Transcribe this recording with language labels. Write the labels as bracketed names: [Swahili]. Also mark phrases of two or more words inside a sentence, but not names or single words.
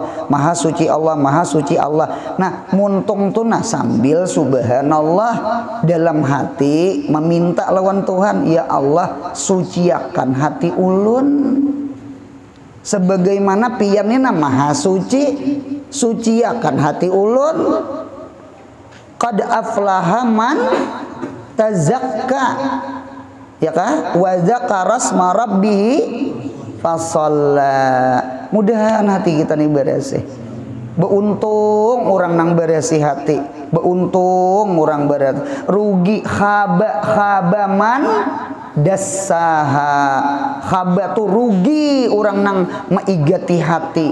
[Banjar] Maha suci Allah, maha suci Allah. Nah, muntung tuh nah sambil subhanallah dalam hati meminta lawan Tuhan, ya Allah, suciakan hati ulun. Sebagaimana pianina maha suci, suciakan hati ulun. [Arabic] Qad aflaha man tazakka. [Banjar] Ya kah? [Arabic] Wa dzakara asma rabbih fasalla. [Banjar] Mudahan hati kita nih bersih. Beuntung orang nang bersih hati. Beuntung orang bersih. Rugi [Arabic] khaba man dassaha. [Banjar] Khaba tuh rugi orang nang maigati hati.